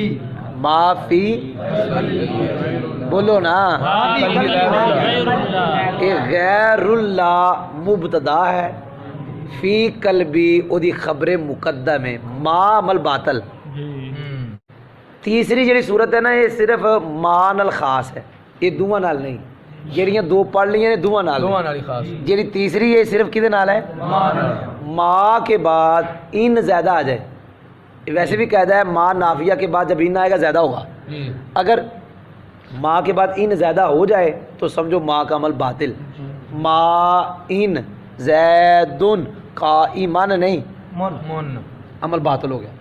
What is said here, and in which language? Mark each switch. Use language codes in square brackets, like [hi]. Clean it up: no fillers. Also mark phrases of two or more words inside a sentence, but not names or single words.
[ur] ما فی، بولو نا، کہ غیر اللہ مبتدا ہے، [ar] فی قلبی [ur] او دی خبر مقدم ہے، ما عمل باطل۔ [pa] تیسری جڑی صورت ہے نا یہ صرف ما نال خاص ہے، یہ دوواں نال نہیں، جڑیاں دو پڑھ لیاں نے دوواں نال، دوواں نال خاص، جڑی تیسری ہے صرف کدے نال ہے؟ [ur] ما کے بعد ان زیادہ آ جائے، ویسے بھی قاعدہ ہے ما نافیہ کے بعد جب ان آئے گا زیادہ ہوگا، اگر ما کے بعد ان زیادہ ہو جائے تو سمجھو ما کا عمل باطل۔ [ar] ما ان زیدن قائمن [ur] نہیں، عمل باطل ہو گیا۔